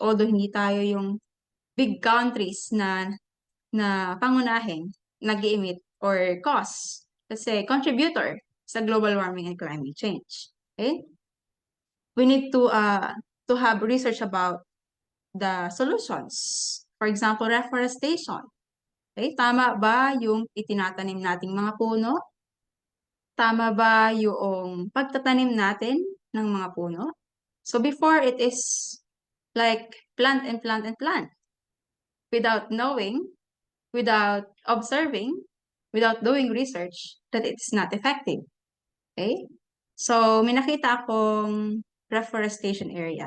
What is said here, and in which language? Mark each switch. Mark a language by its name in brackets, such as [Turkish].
[Filipino] Although hindi tayo yung big countries na pangunahin nag-emit or cause. [English] Kasi contributor sa global warming and climate change. Okay? We need to have research about the solutions. For example, reforestation. Okay? [Filipino] Tama ba yung itinatanim nating mga puno? Tama ba yung pagtatanim natin ng mga puno? [English] So before it is like plant and plant and plant without knowing, without observing, without doing research that it's not effective. Okay? [Filipino] So may nakita akong reforestation area.